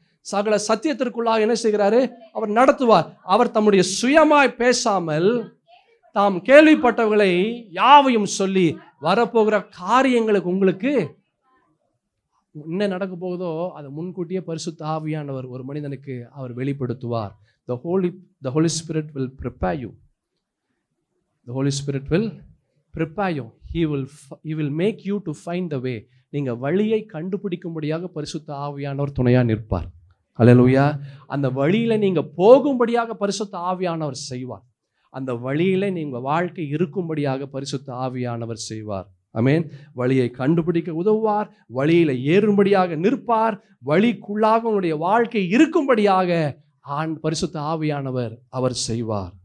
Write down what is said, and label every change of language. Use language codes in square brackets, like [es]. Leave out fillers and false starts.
[ta] சகல சத்தியத்திற்குள்ளாக என்ன செய்கிறாரு, அவர் நடத்துவார். அவர் தம்முடைய சுயமாய் பேசாமல் தாம் கேள்விப்பட்டவர்களை யாவையும் சொல்லி வரப்போகிற காரியங்களுக்கு உங்களுக்கு என்ன நடக்க போகுதோ அதை முன்கூட்டியே பரிசுத்த ஆவியானவர் ஒரு மனிதனுக்கு அவர் வெளிப்படுத்துவார். [en] The Holy Spirit will prepare you. The Holy Spirit will prepare you. He will make you to find the way. [ta] நீங்க வழியை கண்டுபிடிக்கும்படியாக பரிசுத்த ஆவியானவர் துணையா நிற்பார். அல்லேலூயா. அந்த வழியில நீங்க போகும்படியாக பரிசுத்த ஆவியானவர் செய்வார். அந்த வழியில நீங்க வாழ்க்கை இருக்கும்படியாக பரிசுத்த ஆவியானவர் செய்வார். ஆமென். வழியை கண்டுபிடிக்க உதவுவார், வழியில ஏறும்படியாக நிற்பார், வழிக்குள்ளாக உங்களுடைய வாழ்க்கை இருக்கும்படியாக பரிசுத்த ஆவியானவர் அவர் செய்வார்.